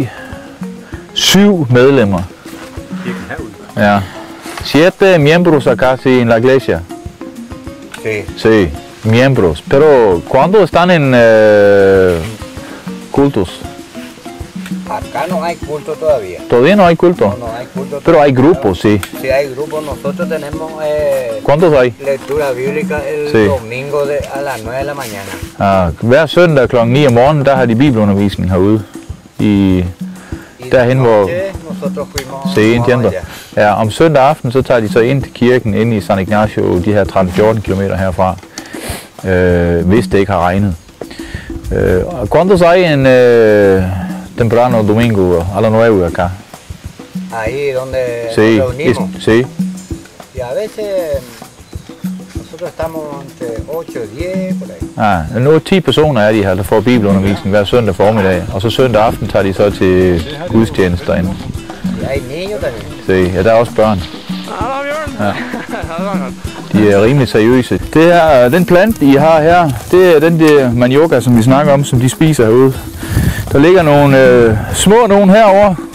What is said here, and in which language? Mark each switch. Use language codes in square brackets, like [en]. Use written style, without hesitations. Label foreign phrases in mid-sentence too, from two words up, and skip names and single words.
[da] 7 medlemmer. Kirken herude? Ja. [es] 7 miembros acá en la iglesia. Sí. Sí, miembros. Pero ¿cuándo están en cultos? Acá no hay culto todavía. ¿Todavía no hay culto? No hay culto. Pero hay grupos, sí. Sí, hay grupos. Nosotros tenemos ¿Cuántos hay? lectura bíblica el Sí. domingo a las 9 de la mañana. [da] Hver søndag kl. 9 om morgenen, der har de bibelundervisning herude. Derhen, hvor... [es] Nosotros fuimos Se, entiendo. [da] Ja, om søndag aften, så tager de så ind til kirken, ind i San Ignacio, de her 13-14 kilometer herfra, hvis det ikke har regnet. [es] ¿Cuántos hay en temprano domingo a las 9 acá? Ahí donde Sí, nos reunimos. sí. Y a veces nosotros estamos entre 8 og 10 por ahí. [da] Nu 10 personer er de her, der får bibelundervisning hver søndag formiddag, og så søndag aften tager de så til gudstjenester ind. [es] Y hay niños también. [da] Se, ja, der er også børn. Ja. De er rimelig seriøse. Det her, den plante, I har her, det er den der manioca, som vi snakker om, som de spiser herude. Der ligger nogle små nogen herovre.